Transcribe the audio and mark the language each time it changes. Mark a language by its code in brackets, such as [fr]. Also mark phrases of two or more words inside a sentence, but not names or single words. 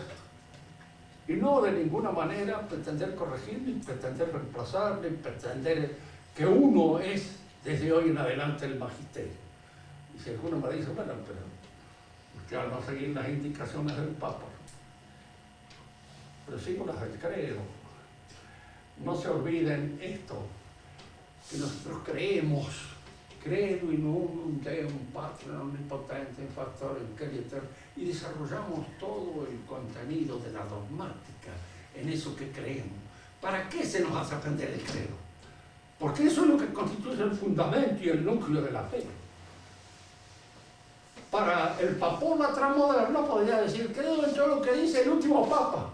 [es] Y no de ninguna manera pretender corregir, ni pretender reemplazar, ni pretender que uno es desde hoy en adelante el magisterio. Y si alguno me dice, bueno, pero usted al no seguir las indicaciones del Papa, pero sigo las del credo. No se olviden esto, que nosotros creemos, [la] credo in unum Deum Patrum omnipotente in factorem Creator, [es] y desarrollamos todo el contenido de la dogmática en eso que creemos. ¿Para qué se nos hace aprender el credo? Porque eso es lo que constituye el fundamento y el núcleo de la fe. Para el papólatra moderno podría decir, creo en todo lo que dice el último papa.